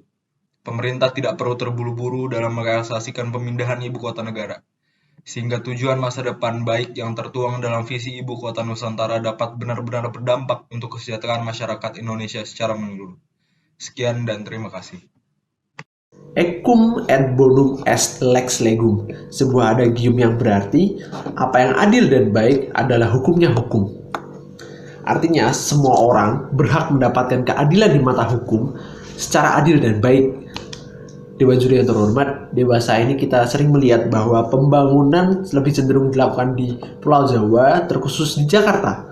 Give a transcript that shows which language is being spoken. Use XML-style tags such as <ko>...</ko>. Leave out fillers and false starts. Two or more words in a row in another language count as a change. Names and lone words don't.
<id>Pemerintah tidak perlu terburu-buru dalam merealisasikan pemindahan ibu kota negara, sehingga tujuan masa depan baik yang tertuang dalam visi ibu kota Nusantara dapat benar-benar berdampak untuk kesejahteraan masyarakat Indonesia secara menyeluruh. Sekian dan terima kasih.</id> <la>Equum et bonum est lex legum,</la> <id>sebuah adagium yang berarti apa yang adil dan baik adalah hukumnya hukum. Artinya semua orang berhak mendapatkan keadilan di mata hukum secara adil dan baik. Dewan Juri yang terhormat, dewasa ini kita sering melihat bahwa pembangunan lebih cenderung dilakukan di Pulau Jawa, terkhusus di Jakarta.</id>